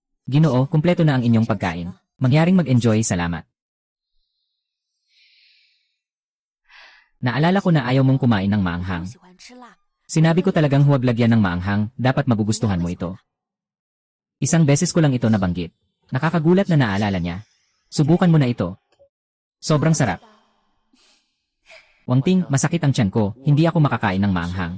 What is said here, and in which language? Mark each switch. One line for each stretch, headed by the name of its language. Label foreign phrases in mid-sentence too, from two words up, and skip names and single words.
Filipino: Ginoo, kumpleto na ang inyong pagkain. Mangyaring mag-enjoy, salamat. Naalala ko na ayaw mong kumain ng
Chinese: 不
Filipino: maanghang.
Chinese: 喜欢吃辣。
Filipino: Sinabi ko talagang huwag lagyan ng maanghang, dapat magugustuhan mo ito. Isang beses ko lang ito nabanggit. Nakakagulat na naalala niya. Subukan mo na ito. Sobrang sarap. Wangting, masakit ang tiyan ko, hindi ako makakain ng maanghang.